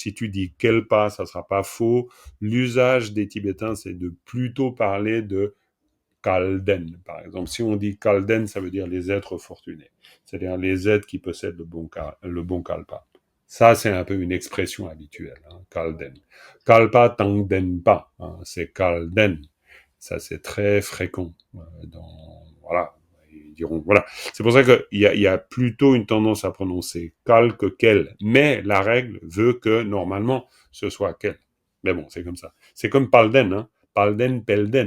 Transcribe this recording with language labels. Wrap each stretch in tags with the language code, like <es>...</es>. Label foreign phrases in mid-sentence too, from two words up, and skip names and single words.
<fr>Si tu dis Kelpa, ça sera pas faux. L'usage des Tibétains, c'est de plutôt parler de Kalden, par exemple. Si on dit Kalden, ça veut dire les êtres fortunés. C'est-à-dire les êtres qui possèdent le bon Kalpa. Ça, c'est un peu une expression habituelle, hein, Kalden.</fr> <bo>Kalpa tangden pa,</bo> <fr>hein, c'est Kalden. Ça, c'est très fréquent. Voilà. Ils diront, voilà. C'est pour ça qu'il y a plutôt une tendance à prononcer Kal que Kel. Mais la règle veut que, normalement, ce soit Kel. Mais bon, c'est comme ça. C'est comme Palden, hein. Palden, Pelden.</fr>